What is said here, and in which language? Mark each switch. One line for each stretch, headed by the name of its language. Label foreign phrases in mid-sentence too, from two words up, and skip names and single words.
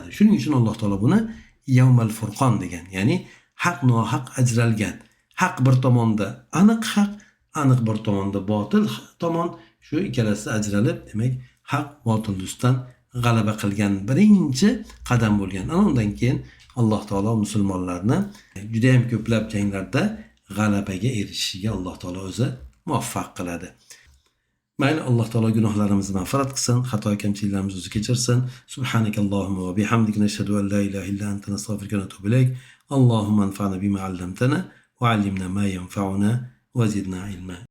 Uzbek: Shuning uchun Alloh taolo buni Yawmal Furqon degan, ya'ni haq nohaq ajralgan, haq bir tomonda aniq haq, aniq bir tomonda botil tomon, shu ikkalasi ajralib, demak haq botil ustidan g'alaba qilgan birinchi qadam bo'lgan. Ana undan keyin Alloh taolo musulmonlarni juda ham ko'plab janglarda g'alabaga erishishiga Alloh taolo o'zi muvaffaq qiladi. Mayli, Alloh taolo gunohlarimizni mag'firat qilsin, xato kamchiliklarimizni o'zi kechirsin.
Arabic: سبحانك اللهم وبحمدك نشهد أن لا إله إلا أنت نستغفرك ونتوب إليك. اللهم انفعنا بما علمتنا وعلمنا ما ينفعنا وزدنا علما.